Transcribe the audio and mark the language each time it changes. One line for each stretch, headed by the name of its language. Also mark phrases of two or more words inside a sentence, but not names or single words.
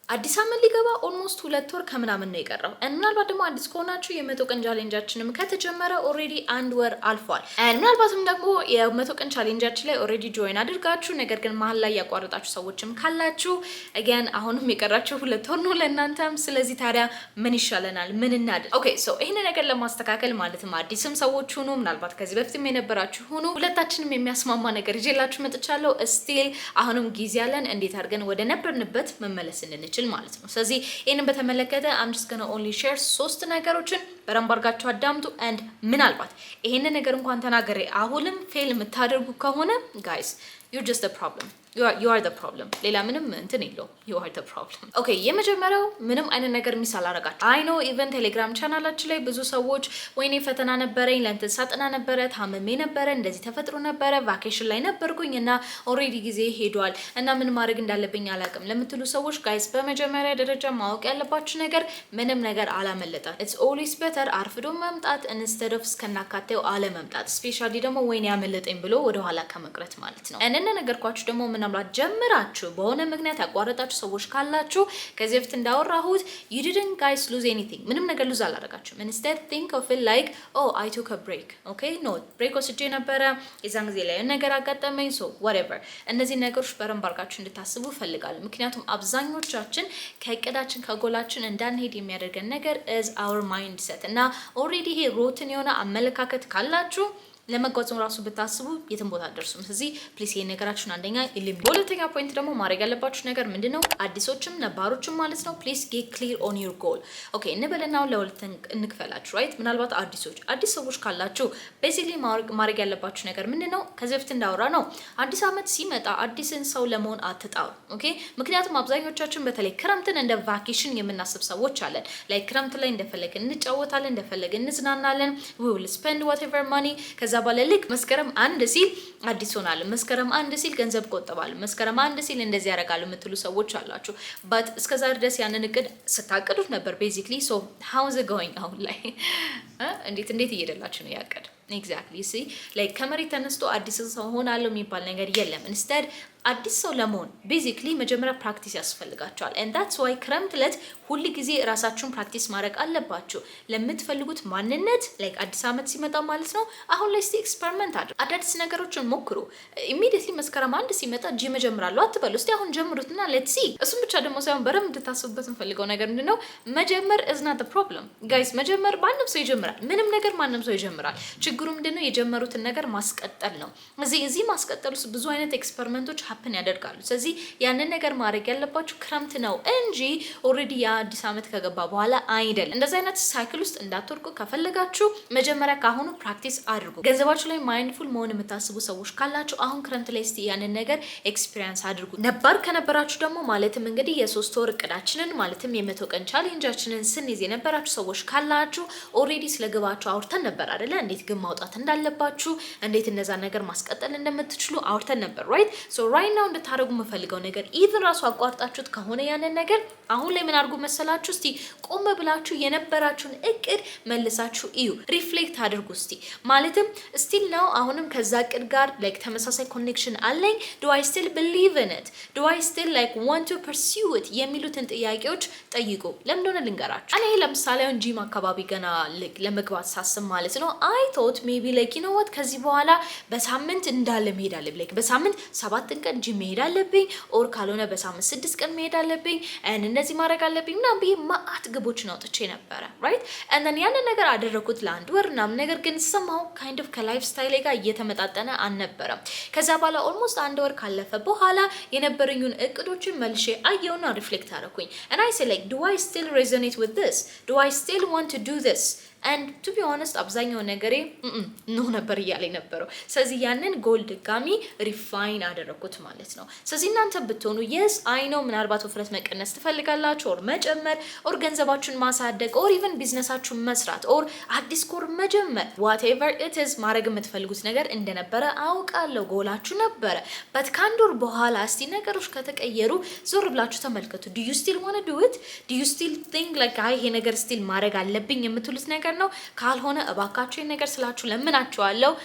Amharic: አዲስ አመት ሊገባ ኦልሞስት 2 ወር ከምናምን ነው የቀረው። ምናልባት ደግሞ አዲስ ከሆናችሁ የ100 ቀን ቻሌንጃችንም ከተጀመረ ኦሬዲ 1 ወር አልፏል። ምናልባትም ደግሞ የ100 ቀን ቻሌንጃችን ላይ
English: already join
Amharic: አድርጋችሁ ነገር ግን መሀል ላይ ያቋረጣችሁ ሰዎችም ካላችሁ again አሁንም የቀራችሁ 2 ወር ነው ለእናንተም። ስለዚህ ታዲያ ምን ይሻለናል? ምን እናድርግ?
English: okay so
Amharic: ይሄን ነገር ለማስተካከል ማለትም አዲስም ሰዎች ሁኑ ምናልባት ከዚህ በፊትም የነበራችሁ ሁኑ ሁለታችንም የሚያስማማ ነገር ይዤላችሁ መጥቻለሁ። ስቲል አሁንም ጊዜ ያለን እንዴት አድርገን ወደ ነበርንበት መመለስ እንችላለን ማለት ነው። ስለዚህ ይሄንን በተመለከተ
English: I'm just going to only share
Amharic: 3 ነገሮችን በደንብ አድርጋችሁ አዳምጡ and ምናልባት ይሄንን ነገር እንኳን ተናገሬ አሁንም ፌል የምታደርጉ ከሆነ
English: guys you're just the problem. You are the problem.
Amharic: ሌላ ምንም እንትን የለው.
English: You are the problem.
Amharic: Okay, የመጀመሪያው ምንም አይነት ነገር ሚስ አላረጋችሁ.
English: I know even
Amharic: ቴሌግራም ቻናላችን ላይ ብዙ ሰዎች ወይኔ ፈተና ነበረኝ ለእንትን ሳጥና ነበረ ታመሜ ነበረ እንደዚህ ተፈጥሮ ነበረ ቫኬሽን ላይ ነበርኩኝ እና ኦሬዲ ጊዜ ሄዷል እና ምን ማድረግ እንዳለብኝ አላውቅም ለምትሉ ሰዎች ጋይስ በመጀመሪያ ደረጃ ማወቅ ያለባችሁ ነገር ምንም ነገር አላመለጣት.
English: It's always better
Amharic: አርፍዶ መምጣት
English: instead of
Amharic: እስከናካቴው አለመምጣት. ስፔሻሊ ደግሞ ወይኔ ያመለጠኝ ብሎ ወደ ኋላ ከመቅረት ማለት ነው. እነነ ነገርኳችሁ ደግሞ ምናልባት ጀምራችሁ በሆነ ምክንያት ያቋረጣችሁ ሰዎች ካላችሁ ከዚህ በፊት እንዳወራሁት
English: you didn't guys lose anything.
Amharic: ምንም ነገር ሉዝ አላደረጋችሁም.
English: Instead think of it like oh I took a break. Okay? No,
Amharic: break ወስጄ ነበረ የዛን ጊዜ ላይ ነገር አጋጠመኝ
English: so whatever.
Amharic: እነዚህ ነገሮች በረንብ አድርጋችሁ እንድታስቡ ፈልጋለሁ። ምክንያቱም አብዛኞቻችን ከእቅዳችን ከጎላችን እንዳንሄድ የሚያደርገን ነገር
English: is our mindset
Amharic: እና ኦሬዲ ይሄ ሮትን የሆነ አመለካከት ካላችሁ ለመጓዙም ራሱ ብታስቡ የትም ቦታ አደርሱም። ስለዚህ ፕሊስ ይሄን ነገራችሁን አንደኛ ኢሊም ሁለተኛ ፖይንት ደግሞ ማድረግ ያለባችሁ ነገር ምንድነው አዲሶችም ነባሮችም ማለት ነው
English: please get clear on your goal።
Amharic: ኦኬ እንበለናው ለሁለት እንክፈላችሁ ራይት። ምናልባት አዲስ ሰዎች ካላችሁ ቤዚክሊ ማድረግ ያለባችሁ ነገር ምንድነው ከዚህ በፊት እንዳወራ ነው አዲስ አመት ሲመጣ አዲስን ሰው ለመሆን አትጣሩ። ኦኬ ምክንያቱም አብዛኞቻችን በተለይ ክረምትን እንደ ቫኬሽን የምናስብ ሰዎች አለን። ላይክ ክረምት ላይ እንደፈለግን እንጫወታለን እንደፈለግን እንዝናናለን
English: we will spend whatever money
Amharic: ከዛ ባለልክ መስከረም 1 ሲል አዲስ ሆናል መስከረም 1 ሲል ገንዘብ ቆጥባል መስከረም 1 ሲል እንደዚህ ያደርጋሉ የምትሉ ሰዎች አላችሁ but እስከዛ ድረስ ያንን እቅድ ስታቀዱት ነበር
English: basically so how is it going
Amharic: አሁን ላይ እንዴት እየደላችሁ ነው ያቀድ
English: exactly see like
Amharic: ከመሬት ተነስቶ አዲስ ሰው ሆናለሁ የሚባል ነገር የለም instead አዲስ ሰው ለመሆን basically መጀመሪያ ፕራክቲስ ያስፈልጋቸዋል
English: and that's why
Amharic: ክረምት ለት ሁሉ ጊዜ ራሳችሁን ፕራክቲስ ማድረግ አለባችሁ ለምትፈልጉት ማንነት like አዲስ አመት ሲመጣ ማለት ነው አሁን ላይ እስቲ ኤክስፐሪመንት አድርጉ አዳዲስ ነገሮችን ሞክሩ immediately መስከረም 1 ሲመጣ ጂም ጀምራለሁ አትበሉ እስቲ አሁን ጀምሩትና
English: let's see
Amharic: እሱም ብቻ ደግሞ ሳይሆን በረም እንድታስቡበት እንፈልገው ነገር ምንድነው መጀመር
English: is not the problem guys
Amharic: መጀመር ማንም ሰው ይጀምራል ምንም ነገር ማንም ሰው ይጀምራል ችግሩ ምንድነው የጀመሩትን ነገር ማስቀጠል ነው እዚህ ማስቀጠሉስ ብዙ አይነት ኤክስፐሪመንቶች happen ያደርጋሉ ስለዚህ ያንን ነገር ማድረግ ያለባችሁ ክረምት ነው እንጂ ኦሬዲ ያ አዲስ አመት ከገባ በኋላ አይደል እንደዛ አይነት ሳይክል ውስጥ እንዳትወርቁ ከፈለጋችሁ መጀመሪያ ካሁኑ ፕራክቲስ አድርጉ ገንዘባችሁ ላይ ማይንድፉል መሆን የምታስቡ ሰዎች ካላችሁ አሁን ክረምት ላይ እስቲ ያንን ነገር ኤክስፒሪየንስ አድርጉ ነባር ከነበራችሁ ደግሞ ማለትም እንግዲህ የ3 ወር እቅዳችንን ማለትም የ100 ቀን ቻሌንጃችንን ስንይዝ የነበራችሁ ሰዎች ካላችሁ ኦሬዲ ስለገባችሁ አውርተን ነበር አይደለ እንዴት ግን ማውጣት እንዳለባችሁ እንዴት እነዛ ነገር ማስቀጠል እንደምትችሉ አውርተን ነበር
English: right so right now
Amharic: እንድታረጉ መፈልገው ነገር even ራሱ አቋርጣችሁት ከሆነ ያንን ነገር አሁን ላይ ምን አድርጉ መሰላችሁ እስቲ ቆም ብላችሁ የነበራችሁን እቅድ መልሳችሁ እዩ ሪፍሌክት አድርጉ እስቲ ማለትም
English: still now
Amharic: አሁንም ከዛ እቅድ ጋር like ተመሳሳይ ኮኔክሽን አለኝ
English: do I still believe in it do I still like want to pursue it
Amharic: የሚሉትን ጥያቄዎች ጠይቁ ለምን እንደሆነ ልንገራችሁ እኔ ለምሳሌ አሁን ጂም አካባቢ ገና ለመግባት ሳስብ ማለት ነው
English: I thought maybe like you know what
Amharic: ከዚህ በኋላ በሳምንት እንዳለ መሄድ አለብኝ like በሳምንት 7 ቀን ጂም መሄድ አለብኝ ኦር ካልሆነ በሳምንት 6 ቀን መሄድ አለብኝ እንደዚህ ማድረግ አለብኝ እና በማአት ግቦችን አውጥቼ ነበር
English: right and then
Amharic: ያንን ነገር አደረኩት ለአንድ ወር እና ነገር ግን
English: somehow kind of
Amharic: ከላይፍ ስታይል ጋር እየተመጣጠነ አልነበረም ከዛ በኋላ almost አንድ ወር ካለፈ በኋላ የነበረኙን እቅዶችን መልሼ አየውና ሪፍሌክት አደረኩኝ
English: and I say like do I still resonate with this do I still want to do this and to be honest
Amharic: አብዛኛው ነገሬ ነው ነበር ያለኝ ነበር ስለዚህ ያንን ጎል ድጋሚ ሪፋይን አደረኩት ማለት ነው ስለዚህ እናንተ ብትሆኑ yes
English: I know
Amharic: ምናልባት ወፍረት መቀነስ ትፈልጋላችሁ ኦር መጨመር ኦር ገንዘባችሁን ማሳደግ ኦር even ቢዝነሳችሁን መስራት ኦር አዲስ ኮር መጀመር
English: whatever it is
Amharic: ማድረግ የምትፈልጉት ነገር እንደነበረ አውቃለሁ ጎላችሁ ነበር but ካንዶር በኋላ እስቲ ነገሮች ከተቀየሩ ዞር ብላችሁ ተመልከቱ
English: do you still want to do it do you still think like
Amharic: ይሄ ነገር still ማድረግ አለብኝ የምትሉት ነገር ነው ካልሆነ እባካችሁ ነገር ስላችሁ ለምናችኋለሁ